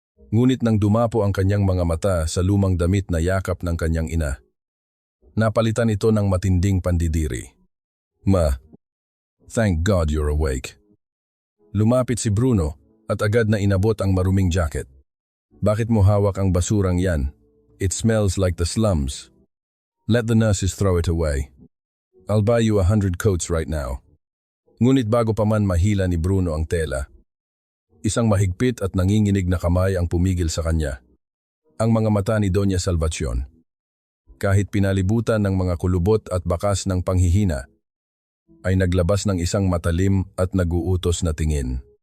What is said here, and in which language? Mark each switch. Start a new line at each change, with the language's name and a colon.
Filipino: Ngunit nang dumapo ang kanyang mga mata sa lumang damit na yakap ng kanyang ina, napalitan ito ng matinding pandidiri. Ma,
English: Thank God you're awake.
Filipino: Lumapit si Bruno at agad na inabot ang maruming jacket. Bakit mo hawak ang basurang yan?
English: It smells like the slums. Let the nurses throw it away. I'll buy you 100 coats right now.
Filipino: Ngunit bago pa man mahila ni Bruno ang tela, isang mahigpit at nanginginig na kamay ang pumigil sa kanya. Ang mga mata ni Doña Salvacion, kahit pinalibutan ng mga kulubot at bakas ng panghihina, ay naglabas ng isang matalim at naguutos na tingin.